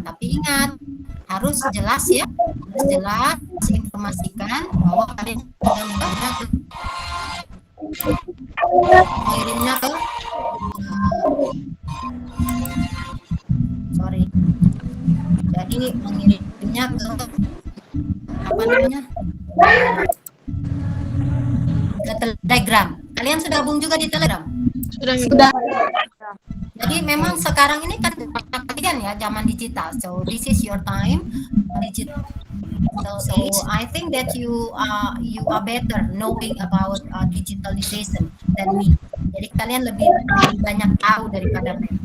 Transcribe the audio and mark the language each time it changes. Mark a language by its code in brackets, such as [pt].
[id] Tapi ingat, harus jelas ya, harus jelas informasikan bahwa kalian sudah mengirimnya ke jadi mengirimnya ke ke Telegram. Kalian sudah gabung juga di Telegram? Sudah. Jadi memang sekarang ini kan kalian ya zaman digital. [en] So this is your time digital. So I think that you are better knowing about digitalization than me. [id] Jadi kalian lebih banyak tahu daripada saya.